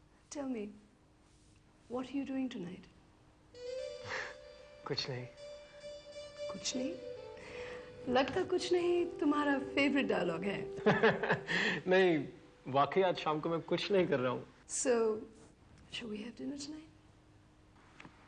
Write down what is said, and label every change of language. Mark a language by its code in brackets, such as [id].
[en] Tell me, what are you doing tonight? [hi] कुछ नहीं. कुछ नहीं? लगता कुछ नहीं तुम्हारा फेवरेट डायलॉग है. नहीं, वाकई आज शाम को मैं कुछ नहीं कर रहा हूँ. [en] So, shall we have dinner tonight?